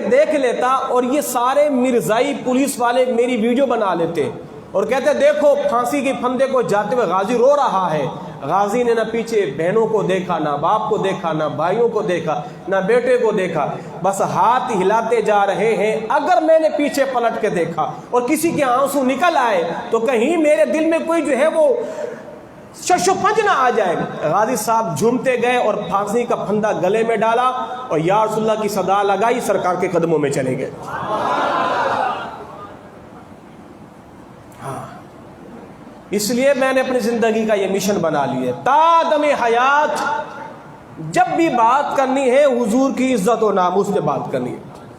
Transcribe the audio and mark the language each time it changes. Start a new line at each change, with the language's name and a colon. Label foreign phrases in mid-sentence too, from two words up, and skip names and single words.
Urdu: دیکھ لیتا اور یہ سارے مرزائی پولیس والے میری ویڈیو بنا لیتے اور کہتے دیکھو پھانسی کے پھندے کو جاتے ہوئے غازی رو رہا ہے، غازی نے نہ پیچھے بہنوں کو دیکھا، نہ باپ کو دیکھا، نہ بھائیوں کو دیکھا، نہ بیٹے کو دیکھا، بس ہاتھ ہلاتے جا رہے ہیں، اگر میں نے پیچھے پلٹ کے دیکھا اور کسی کے آنسو نکل آئے تو کہیں میرے دل میں کوئی جو ہے وہ شش و پنج نہ آ جائے۔ غازی صاحب جھومتے گئے اور پھانسی کا پھندا گلے میں ڈالا اور
Arabic: یا رسول اللہ
Urdu: کی صدا لگائی، سرکار کے قدموں میں چلے گئے۔ اس لیے میں نے اپنی زندگی کا یہ مشن بنا لیا ہے، تا دم حیات جب بھی بات کرنی ہے حضور کی عزت و ناموس پہ بات کرنی ہے۔